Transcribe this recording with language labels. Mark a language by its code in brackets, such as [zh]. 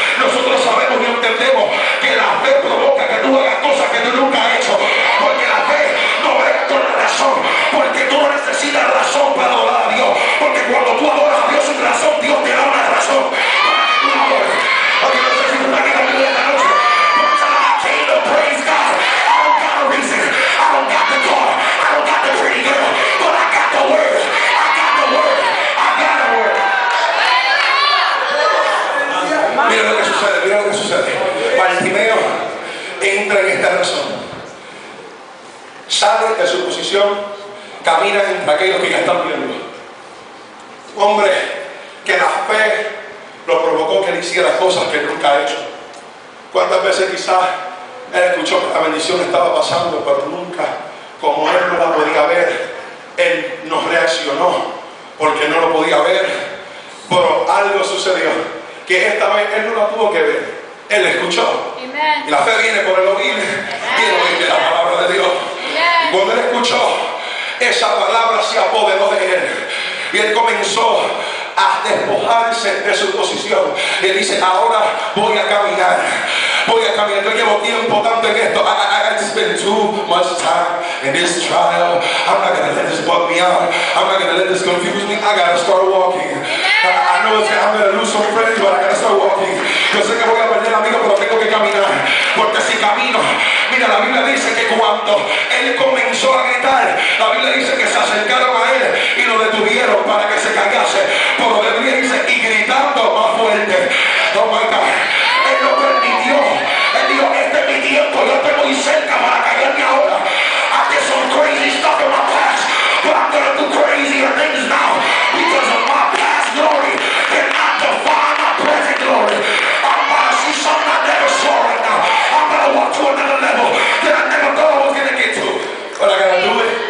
[es] Nosotros sabemos y entendemos que la fe provoca que tú hagas cosas que tú nunca has hecho, porque la fe no es con la razón, porque tú no necesitas razón para adorar a Dios, porque cuando tú adoras a Dios sin razón, Dios te da una razón para que tú adores. Oye, no sé si tú estás aquí conmigo esta noche, [en] but I came to praise God. I don't got a reason, I don't got the car, I don't got the pretty girl, but I got the word, I got the word, I got the word. [es] Mira lo que sucede, mira lo que sucede. Bartimeo entra en esta razón, sale de su posición, camina entre aquellos que ya están viendo. Un hombre que la fe lo provocó que él hiciera cosas que nunca ha hecho. ¿Cuántas veces quizás él escuchó que la bendición estaba pasando, pero nunca, como él no la podía ver, él no reaccionó porque no lo podía ver? Pero algo sucedió, que esta vez él no la tuvo que ver, él escuchó. Amen. Y la fe viene por el oír, y el oír de la palabra de Dios. Y cuando él escuchó, esa palabra se apoderó de él, y él comenzó a despojarse de su posición. Él dice, ahora voy a caminar. Voy a caminar. Yo llevo tiempo tanto en esto. [en] I spent too much time in this trial. I'm not going to let this bug me out. I'm not going to let this confuse me. I got to start walking. I know I'm going to lose some friends, but I got to start walking. [es] Yo sé que voy a perder amigos, pero tengo que caminar. Porque si camino, mira, la Biblia dice que cuando él comenzó a gritar, la Biblia dice que se acercaron a él y lo detuvieron para que se callase. Pero la Biblia dice, y gritando más fuerte. [en] Oh my God. [es] Él lo permitió. Él dijo, este es mi tiempo, yo estoy muy cerca para callarme ahora. [en] I did some crazy stuff in my past, but I'm going to do crazier things now because of my past glory and not define my present glory. I'm about to see something I never saw right now. I'm going to walk to another level that I never thought I was going to get to. But I got to do it.